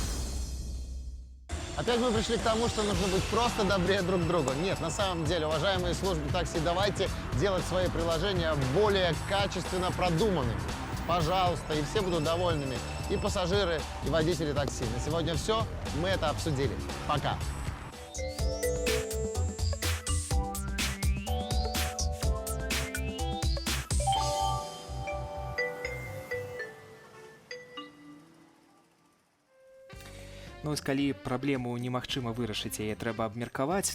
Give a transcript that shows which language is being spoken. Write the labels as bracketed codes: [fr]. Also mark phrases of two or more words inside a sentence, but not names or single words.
[ru] Опять мы пришли к тому, что нужно быть просто добрее друг к другу. Нет, на самом деле, уважаемые службы такси, давайте делать свои приложения более качественно продуманными. Пожалуйста, и все будут довольными. И пассажиры, и водители такси. На сегодня все. Мы это обсудили. Пока. [be] Ну, вось калі праблему немагчыма вырашыць, яе трэба абмеркаваць.